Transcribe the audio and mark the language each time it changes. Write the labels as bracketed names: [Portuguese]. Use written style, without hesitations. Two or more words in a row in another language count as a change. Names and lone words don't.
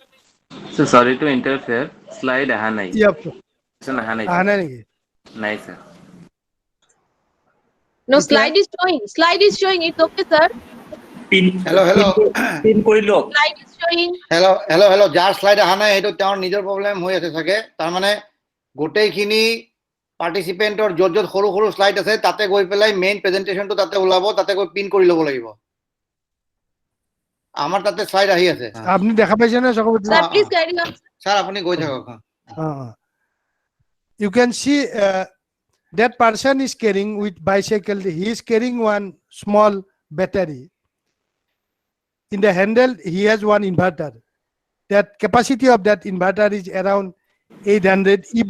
[English] So sorry to interfere. Slide Hanai. Yep. Hanai. Nice, sir. No, Okay. slide is showing. Slide is showing. It's okay, sir. Hello. Slide is showing. Hello. [Assamese] যাৰ slide আহা নাই সেইটো তেওঁৰ নিজৰ প্ৰবলেম হৈ আছে থাকে। তাৰ মানে গোটেইখিনি পাৰ্টিসিপেন্টৰ য'ত সৰু সৰু স্লাইড আছে তাতে গৈ পেলাই মেইন প্ৰেজেন্টেশনটো তাতে ওলাব, তাতে গৈ পিন কৰি ল'ব লাগিব। আমাৰ তাতে স্লাইড আহি আছে। আপনি দেখা পাইছেন না সকল? [English] Sir, please carry on. [Assamese] স্যার আপনি গৈ থাকক। [English] You can see that person is carrying with bicycle. He is carrying one small battery. In the handle, he has one inverter. That capacity of that inverter is around 800 EB.